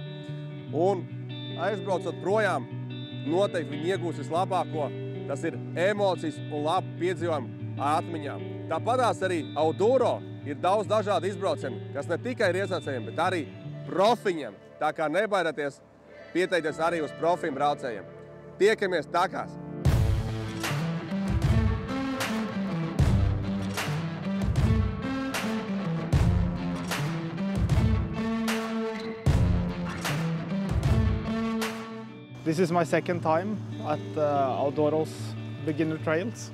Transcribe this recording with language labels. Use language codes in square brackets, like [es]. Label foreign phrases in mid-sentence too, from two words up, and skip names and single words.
[lv] Un aizbraucot projām, noteikti viņi iegūs vislabāko. Tas ir emocijas un labi piedzīvojumi atmiņām. Tāpatās arī Auduro ir daudz dažādu izbraucienu, kas ne tikai ir iesācējiem, bet arī profiņiem. Tā kā nebaidieties pieteikties arī uz profiem braucējiem. Tiekamies takās! [en] This is my second time at Auduro's beginner trails.